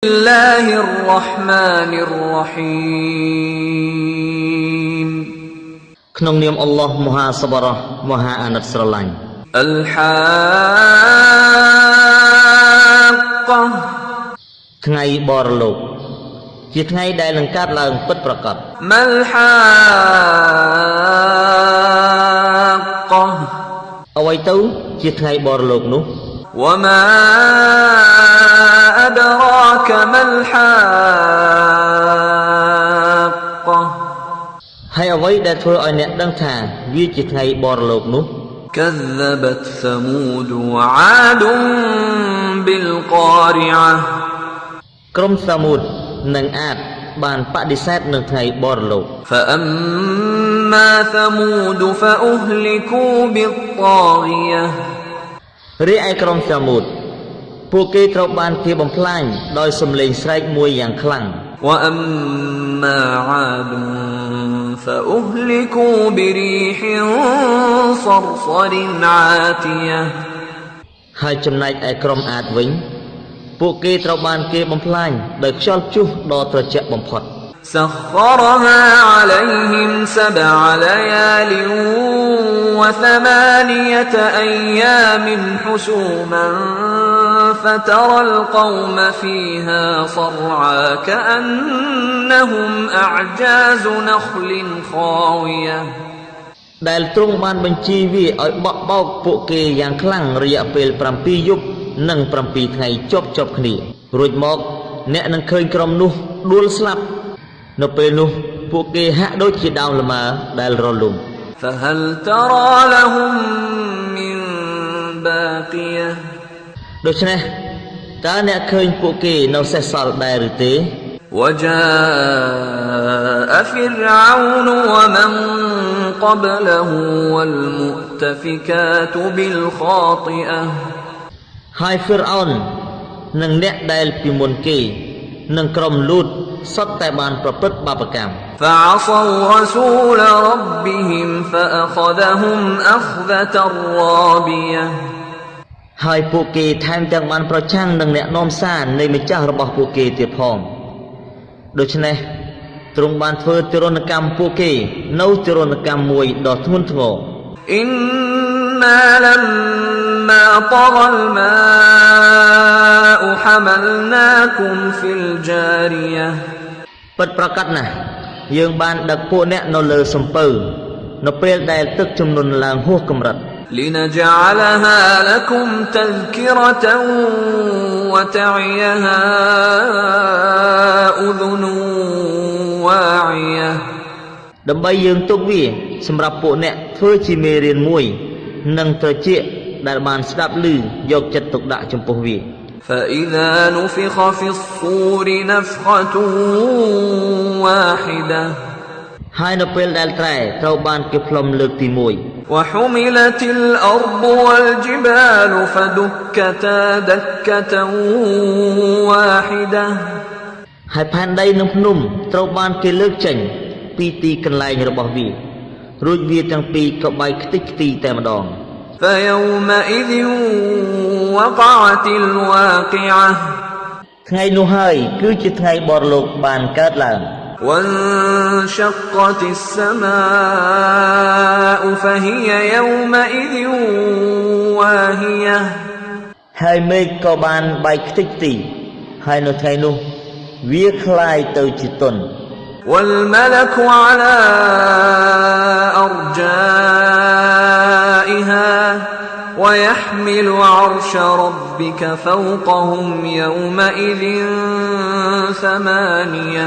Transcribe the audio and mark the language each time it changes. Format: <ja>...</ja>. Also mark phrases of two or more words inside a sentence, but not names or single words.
<ar>الله الرحمن الرحيم</ar> <km>ក្នុងនាមអល់ឡោះមហាសប្បុរសមហាអាណិតស្រឡាញ់</km> <ar>الحاقة</ar> <km>ថ្ងៃបរលោកជាថ្ងៃដែលនឹងកើតឡើងពិតប្រាកដ</km> <ar>ما الحاقة</ar> <km>អ្វីទៅជាថ្ងៃបរលោកនោះ</km> <ar>وما أدراك ما الحاقة</ar> <km>ហើយអ្វីដែលធ្វើឲ្យអ្នកដឹងថាវាជាថ្ងៃបរលោកនោះ</km> <ar>كذبت ثمود وعاد بالقارعة</ar> <km>ក្រុមសាមូតនិងអាតបានបដិសេធនឹងថ្ងៃបរលោក</km> <ar>فأما ثمود فأهلكوا بالطاغية</ar> <km>រីឯក្រុមសាមូតពួកគេត្រូវបានគេបំផ្លាញដោយសំឡេងស្រែកមួយយ៉ាងខ្លាំង</km> <ar>وأما عاد فأهلكوا بريح صرصر عاتية</ar> <km>ហើយចំណែកឯក្រុមអាតវិញពួកគេត្រូវបានគេបំផ្លាញដោយខ្យល់ព្យុះដ៏ត្រជាក់បំផុត</km> <ar>سخرها عليهم 7 ليال و8 أيام حسوما فترى القوم فيها صرعى كأنهم أعجاز نخل خاوية</ar> <km>ដែលទ្រង់បានបញ្ជាវាឲ្យបក់បោកពួកគេយ៉ាងខ្លាំងរយៈពេល7 យប់និង7 ថ្ងៃជាប់គ្នារួចមកអ្នកនឹងឃើញក្រុមនោះដួលស្លាប់នៅពេលនោះពួកគេហាក់ដូចជាដើមលម៉ើដែលរលំ</km> <ar>فهل ترى لهم من باقية</ar> <km>ដូច្នេះតើអ្នកឃើញពួកគេនៅសេសសល់ដែរឬទេ</km> <ar>وجاء فرعون ومن قبله والمؤتفكات بالخاطئة</ar> <km>ហើយហ្វ៊ីរអោននិងអ្នកដែលពីមុនគេនិងក្រុមលូតសុទ្ធតែបានប្រព្រឹត្តបាបកម្ម</km> <ar>فعصوا رسول ربهم فأخذهم أخذة رابية</ar> <km>ហើយពួកគេថែមទាំងបានប្រឆាំងនឹងអ្នកនាំសារនៃម្ចាស់របស់ពួកគេទៀតផងដូច្នេះទ្រង់បានធ្វើទរណកម្មពួកគេនៅទរណកម្មមួយដ៏ធ្ងន់ធ្ងរ</km> <ar>إنا لما طغى الماء حملناكم في الجارية</ar> <km>ពិតប្រាកដណាស់យើងបានដឹកពួកអ្នកនៅលើសំពៅនៅពេលដែលទឹកជំនន់ឡើងហួសកម្រិត</km> <ar>لنجعلها لكم تذكرة وتعيها أذن واعية</ar> <km>ដើម្បីយើងទុកវាសម្រាប់ពួកអ្នកធ្វើជាមេរៀនមួយនិងត្រចៀកដែលបានស្ដាប់ឮយកចិត្តទុកដាក់ចំពោះវា</km> <ar>فإذا نفخ في الصور نفخة واحدة</ar> <km>ហើយនៅពេលដែលត្រែត្រូវបានគេផ្លុំលើកទី1</km> <ar>وحملت الأرض والجبال فدكتا دكة واحدة</ar> <km>ហើយផែនដីនិងភ្នំត្រូវបានគេលើកចេញពីទីកន្លែងរបស់វារួចវាទាំងពីរក៏បែកខ្ទេចខ្ទីតែម្ដង</km> <ar>فيومئذ وقعت الواقعة</ar> <km>ថ្ងៃនោះហើយគឺជាថ្ងៃបរលោកបានកើតឡើង</km> <ar>وانشقت السماء فهي يومئذ واهية</ar> <km>ហើយមេឃក៏បានបែកខ្ទេចខ្ទីហើយនៅថ្ងៃនោះវាคล้ายទៅជាទន់</km> <ar>والملك على أرجائها ويحمل عرش ربك فوقهم يومئذ 8</ar>